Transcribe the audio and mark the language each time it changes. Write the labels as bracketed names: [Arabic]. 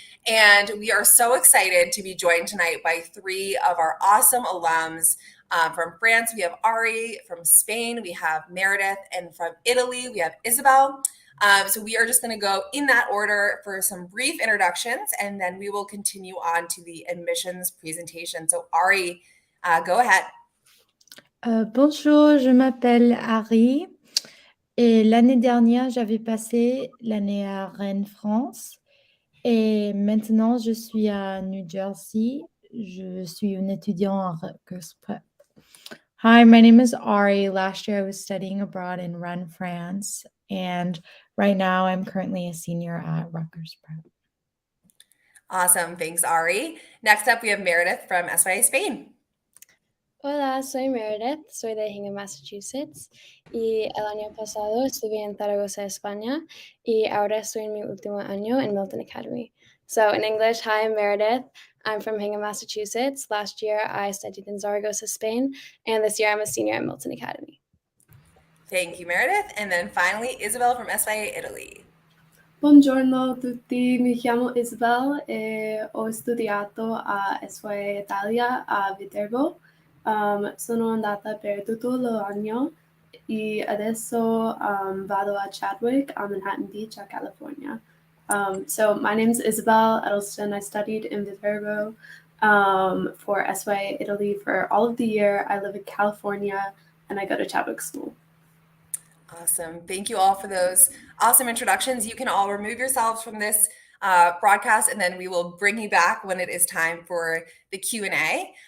[English] And we are so excited to be joined tonight by three of our awesome alums. From France, we have Ari. From Spain, we have Meredith. And from Italy, we have Isabel. So we are just going to go in that order for some brief introductions, and then we will continue on to the admissions presentation. So Ari, go ahead. [French] Bonjour, je m'appelle Ari et l'année dernière, j'avais passé l'année à Rennes, France, et maintenant je suis à New Jersey. Je suis une étudiante en Rutgers Prep. [English] Hi, my name is Ari. Last year I was studying abroad in Rennes, France, and right now I'm currently a senior at Rutgers Prep. Awesome. Thanks, Ari. Next up, we have Meredith from SYA Spain. [Spanish] Hola, soy Meredith, soy de Hingham, Massachusetts, y el año pasado estuve en Zaragoza, España, y ahora estoy en mi último año en Milton Academy. [English] So in English, hi, I'm Meredith. I'm from Hingham, Massachusetts. Last year, I studied in Zaragoza, Spain, and this year I'm a senior at Milton Academy. Thank you, Meredith. And then finally, Isabel from SYA Italy. [Italian] Buongiorno a tutti, mi chiamo Isabel e ho studiato a SYA Italia a Viterbo. Sono andata per tutto l'anno e adesso vado a Chadwick on Manhattan Beach, California. [English] So my name is Isabel Edelston. I studied in Viterbo for SYA Italy for all of the year. I live in California and I go to Chadwick School. Awesome. Thank you all for those awesome introductions. You can all remove yourselves from this broadcast, and then we will bring you back when it is time for the Q&A.